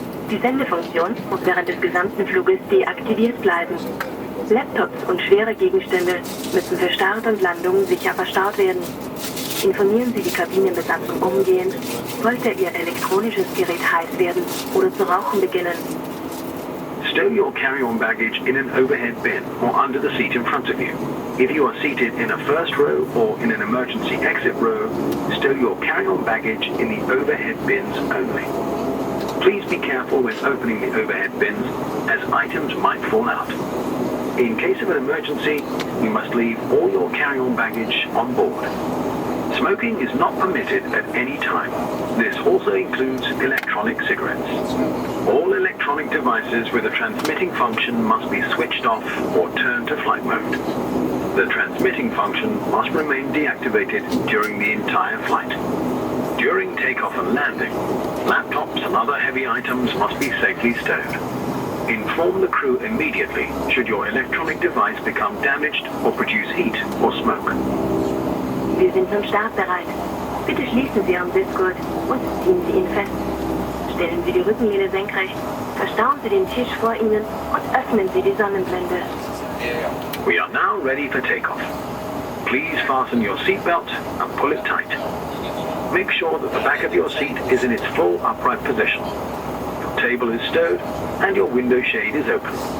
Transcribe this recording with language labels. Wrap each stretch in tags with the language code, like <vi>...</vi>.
<de>Die Sendefunktion muss während des gesamten Fluges deaktiviert bleiben. Laptops und schwere Gegenstände müssen für Start und Landung sicher verstaut werden. Informieren Sie die Kabinenbesatzung umgehend, sollte Ihr elektronisches Gerät heiß werden oder zu rauchen beginnen.</de> <en>Stow your carry-on baggage in an overhead bin or under the seat in front of you. If you are seated in a first row or in an emergency exit row, stow your carry-on baggage in the overhead bins only. Please be careful when opening the overhead bins, as items might fall out. In case of an emergency, you must leave all your carry-on baggage on board. Smoking is not permitted at any time. This also includes electronic cigarettes. All electronic devices with a transmitting function must be switched off or turned to flight mode. The transmitting function must remain deactivated during the entire flight. During takeoff and landing, laptops and other heavy items must be safely stowed. Inform the crew immediately should your electronic device become damaged or produce heat or smoke.</en> <de>Wir sind nun startbereit. Bitte schließen Sie Ihren Sitzgurt und ziehen Sie ihn fest. Stellen Sie die Rückenlehne senkrecht, verstauen Sie den Tisch vor Ihnen und öffnen Sie die Sonnenblende.</de> <en>We are now ready for takeoff. Please fasten your seatbelt and pull it tight. Make sure that the back of your seat is in its full upright position. Your table is stowed and your window shade is open.</en>